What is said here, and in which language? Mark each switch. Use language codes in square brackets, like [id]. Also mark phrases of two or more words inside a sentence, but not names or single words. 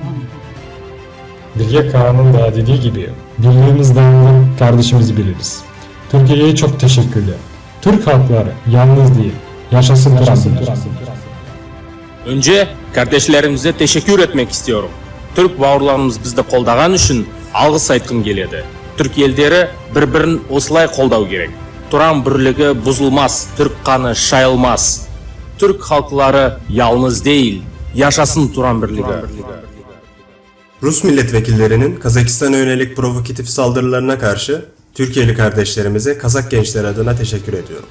[tr] Bilge Kağan'ın da dediği gibi birliğimizden kardeşimizi biliriz. Türkiye'ye çok teşekkürler. Türk halkları yalnız değil, yaşasın Turan Birliği. Önce kardeşlerimize teşekkür etmek istiyorum. [kk] Türk bауырларымыз bizde қолдаған үшін алғыс айтқым келеді. Türk елдері бір-бірін осылай қолдау керек. [tr] Turan Birliği bozulmaz, Türk kanı şayılmaz. Türk halkları yalnız değil, yaşasın Turan Birliği. Rus milletvekillerinin Kazakistan'a yönelik provokatif saldırılarına karşı Türkiye'li kardeşlerimize Kazak gençler adına teşekkür ediyorum.